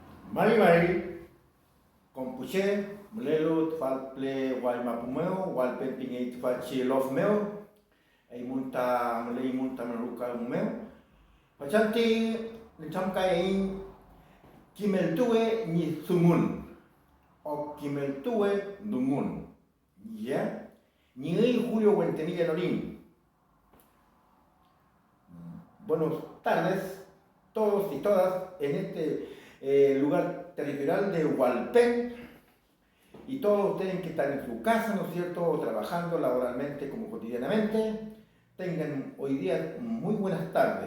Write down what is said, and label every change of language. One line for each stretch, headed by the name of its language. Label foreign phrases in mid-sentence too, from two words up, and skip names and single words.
Mapuche: Mari kompuche mlelo tfalple wal mapumeo wal pempinge tfachi lof meo ay munta mlei munta maruka meo pachanti nchamkai kimeltue ni sumun o kimeltue dungun ya ni Julio Huentemilla Norín.
Spanish: Buenas tardes todos y todas en este lugar territorial de Hualpén, y todos ustedes que están en su casa, ¿no es cierto?, trabajando laboralmente como cotidianamente, tengan hoy día muy buenas tardes.